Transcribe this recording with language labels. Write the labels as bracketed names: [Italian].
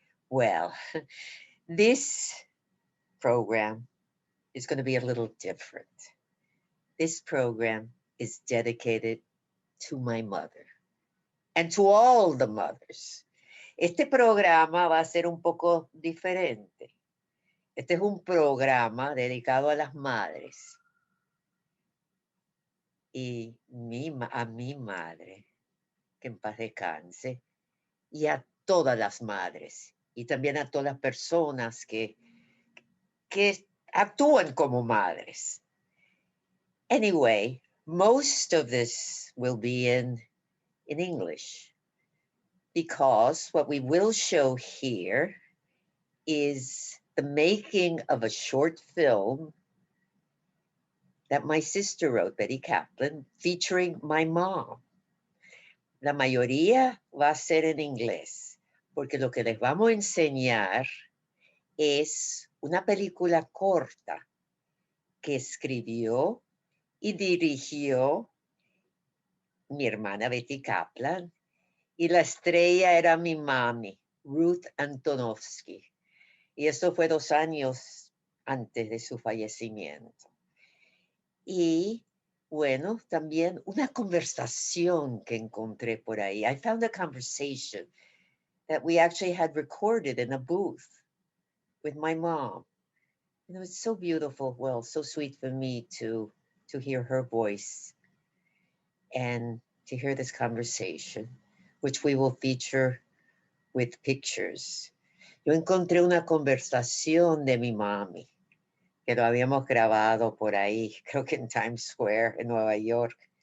[English] Well, this program is going to be a little different. This program is dedicated to my mother and to all the mothers. [Spanish] Este programa va a ser un poco diferente. Este es un programa dedicado a las madres y a mi madre, que en paz descanse, y a todas las madres, y también a todas las personas que actúan como madres. [English] Anyway, most of this will be in English, because what we will show here is the making of a short film that my sister wrote, Betty Kaplan, featuring my mom. [Spanish] La mayoría va a ser en inglés, porque lo que les vamos a enseñar es una película corta que escribió y dirigió mi hermana Betty Kaplan, y la estrella era mi mami, Ruth Antonofsky. Y eso fue 2 años antes de su fallecimiento. Y bueno, también una conversación que encontré por ahí. [English] I found a conversation that we actually had recorded in a booth with my mom. And it was so beautiful, well, so sweet for me to hear her voice and to hear this conversation, which we will feature with pictures. [Spanish] Yo encontré una conversación de mi mami, que lo habíamos grabado por ahí, creo que en Times Square, en Nueva York.